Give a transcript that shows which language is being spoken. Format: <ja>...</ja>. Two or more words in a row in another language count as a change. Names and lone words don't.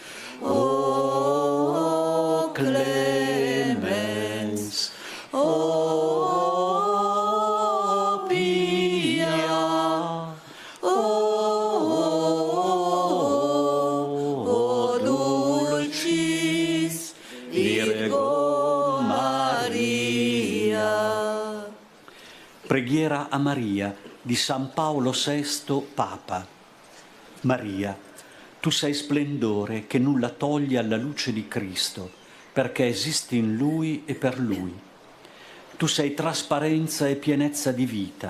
<la>O clemens, o pia, o dulcis Virgo Maria.</la> <it>Preghiera a Maria di San Paolo VI, Papa. Maria, tu sei splendore che nulla toglie alla luce di Cristo, perché esisti in Lui e per Lui. Tu sei trasparenza e pienezza di vita.</it>